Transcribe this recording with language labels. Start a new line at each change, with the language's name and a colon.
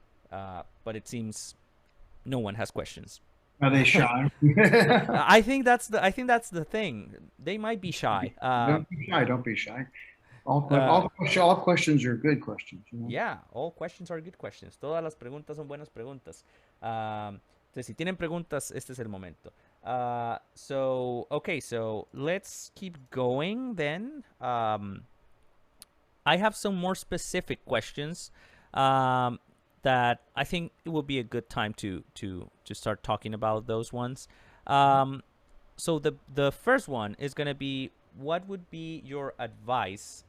English: But it seems no one has questions. Are they shy? I think that's the thing. They might be shy. Don't be shy. Don't be shy. Uh, All questions are good questions. You know? yeah, all questions are good questions.
Spanish: Todas las preguntas son buenas preguntas. Entonces, si tienen preguntas, este es el momento.
English: Okay, so let's keep going then. I have some more specific questions that I think it will be a good time to start talking about those ones. So the first one is going to be, what would be your advice?